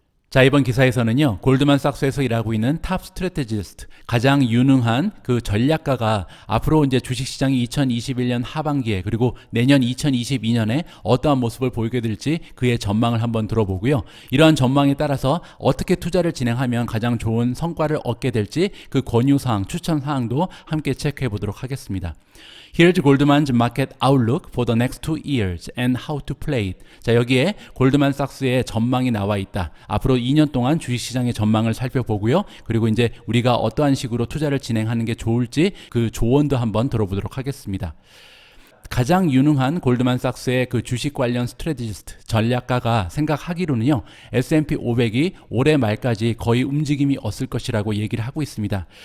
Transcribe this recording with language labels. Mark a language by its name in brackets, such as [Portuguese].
[Korean] 자, 이번 기사에서는요, 골드만삭스에서 일하고 있는 탑 스트래테지스트, 가장 유능한 전략가가 앞으로 이제 주식시장이 2021년 하반기에 그리고 내년 2022년에 어떠한 모습을 보이게 될지 그의 전망을 한번 들어보고요. 이러한 전망에 따라서 어떻게 투자를 진행하면 가장 좋은 성과를 얻게 될지 권유사항, 추천사항도 함께 체크해 보도록 하겠습니다. [English] Here's Goldman's Market Outlook for the next 2 years and how to play it. [Korean] 자, 여기에 골드만삭스의 전망이 나와 있다. 앞으로 2년 동안 주식시장의 전망을 살펴보고요. 그리고 이제 우리가 어떠한 식으로 투자를 진행하는 게 좋을지 조언도 한번 들어보도록 하겠습니다. 가장 유능한 골드만삭스의 주식 관련 스트래티지스트, 전략가가 생각하기로는요, S&P 500이 올해 말까지 거의 움직임이 없을 것이라고 얘기를 하고 있습니다.